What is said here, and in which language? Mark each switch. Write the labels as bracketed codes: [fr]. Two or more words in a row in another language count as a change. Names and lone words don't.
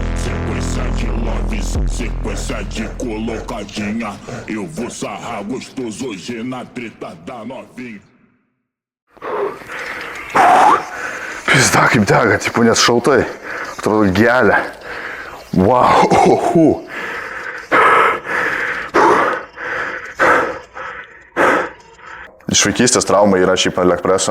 [pt] Sequência de love, sequência de colocadinha, eu vou sarrar gostoso hoje na treta da novinha. [lt] Pizda kaip dega, tipo net šaltai, atrodo gelia. Vau, Iš vaikystės trauma yra šiaip Alekpreso.